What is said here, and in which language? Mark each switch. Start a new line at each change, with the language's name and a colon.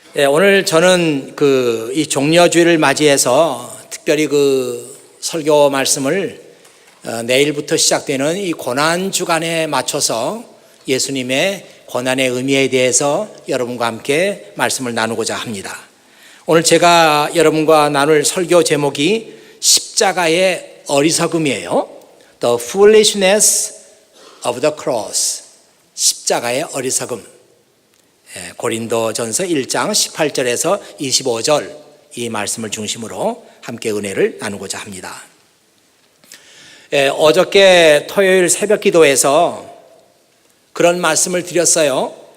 Korean: 오늘 저는 이 종려주일을 맞이해서 특별히 설교 말씀을 내일부터 시작되는 이 고난주간에 맞춰서 예수님의 고난의 의미에 대해서 여러분과 함께 말씀을 나누고자 합니다. 오늘 제가 여러분과 나눌 설교 제목이 십자가의 어리석음이에요.
English: The foolishness of the cross.
Korean: 십자가의 어리석음. 고린도전서 1장 18절에서 25절 이 말씀을 중심으로 함께 은혜를 나누고자 합니다. 어저께 토요일 새벽 기도에서 그런 말씀을 드렸어요.